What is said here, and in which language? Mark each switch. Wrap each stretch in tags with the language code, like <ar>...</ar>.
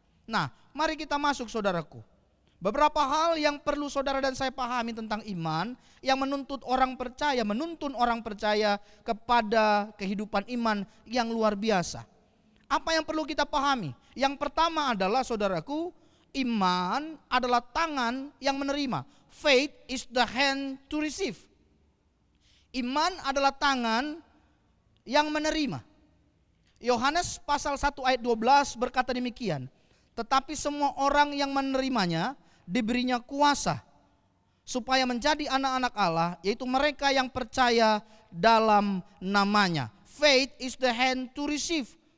<id>Nah, mari kita masuk saudaraku. Beberapa hal yang perlu saudara dan saya pahami tentang iman yang menuntun orang percaya kepada kehidupan iman yang luar biasa. Apa yang perlu kita pahami? Yang pertama adalah saudaraku, iman adalah tangan yang menerima.</id> <en>Faith is the hand to receive.</en> <id>Iman adalah tangan yang menerima. Yohanes pasal 1 ayat 12 berkata demikian. Tetapi semua orang yang menerimanya diberinya kuasa supaya menjadi anak-anak Allah, yaitu mereka yang percaya dalam namanya.</id> <en>Faith is the hand to receive.</en>